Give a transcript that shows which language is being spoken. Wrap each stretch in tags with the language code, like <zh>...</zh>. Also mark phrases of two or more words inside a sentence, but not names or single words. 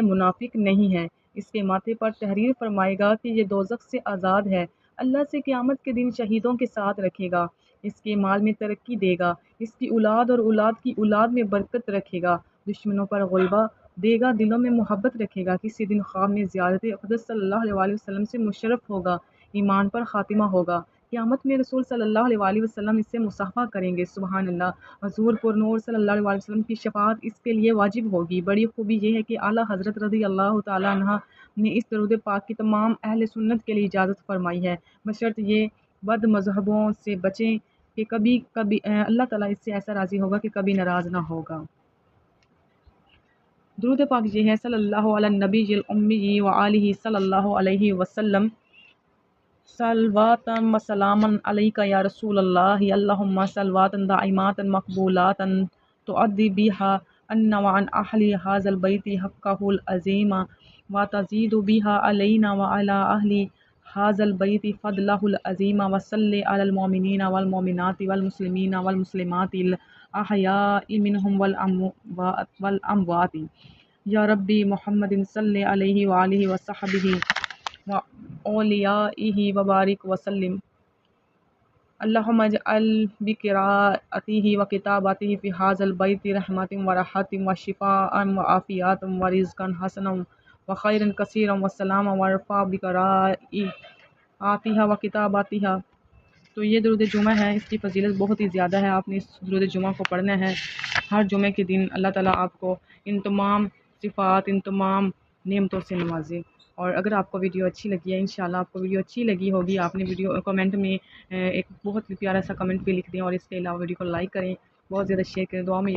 <ur>منافق نہیں ہے، اس کے ماتھے پر تحریر فرمائے گا کہ یہ دوزخ سے آزاد ہے، اللہ سے قیامت کے دن شہیدوں کے ساتھ رکھے گا، اس کے مال میں ترقی دے گا، اس کی اولاد اور اولاد کی اولاد میں برکت رکھے گا، دشمنوں پر غلبہ دے گا، دلوں میں محبت رکھے گا، کسی دن خواب میں زیارت اقدس</ur> <ar>صلى الله عليه وسلم</ar> <ur>سے مشرف ہوگا، ایمان پر خاتمہ ہوگا، قیامت میں رسول</ur> <ar>صلى الله عليه وسلم</ar> <ur>اس سے مصافحہ کریں گے.</ur> <ar>سبحان الله.</ar> <ur>حضور پرنور</ur> <ar>صلى الله عليه وسلم</ar> <ur>کی شفاعت اس کے لیے واجب ہوگی. بڑی خوبی یہ ہے کہ اعلیٰ حضرت</ur> <ar>رضي الله تعالى عنها</ar> <ur>نے اس درود پاک کی تمام اہل سنت کے لیے اجازت فرمائی ہے، بشرط یہ بد مذہبوں سے بچیں کہ کبھی کبھی اللہ تعالیٰ اس سے ایسا راضی ہوگا کہ کبھی ناراض نہ ہوگا. درود پاک یہ ہے,</ur> <ar>صلى الله على النبي الأمي وآله صلى الله عليه وسلم. صلوات وسلاما عليك يا رسول الله، اللهم صلوات دائمات مقبولات تؤدي بها عنا و عن أهل هذا البيت حقه العظيم وتزيد بها علينا وعلى أهل هذا البيت فضله العظيم وصل على المؤمنين والمؤمنات والمسلمين والمسلمات الأحياء منهم والأموات يا ربي محمد صل عليه وآله وصحبه وأوليائه وبارك وسلم. اللهم اجعل بقراءته وكتابته في هذا البيت رحمة وراحة وشفاء وعافية ورزقا حسنا وخيرا كثيرا وسلاما ورفعا بقراءتها وكتابتها.</ar> <ur>تو یہ درود جمعہ ہے، اس کی فضیلت بہت ہی زیادہ ہے. آپ نے اس درود جمعہ کو پڑھنا ہے ہر جمعے کے دن۔ اللہ تعالیٰ آپ کو ان تمام صفات، ان تمام نعمتوں سے نوازے. اور اگر آپ کو ویڈیو اچھی لگی ہے، ان شاء اللہ آپ کو ویڈیو اچھی لگی ہوگی، آپ نے ویڈیو کمنٹ میں ایک بہت پیارا سا کمنٹ بھی لکھ دیں اور اس کے علاوہ ویڈیو کو لائک کریں، بہت زیادہ شیئر کریں.</ur>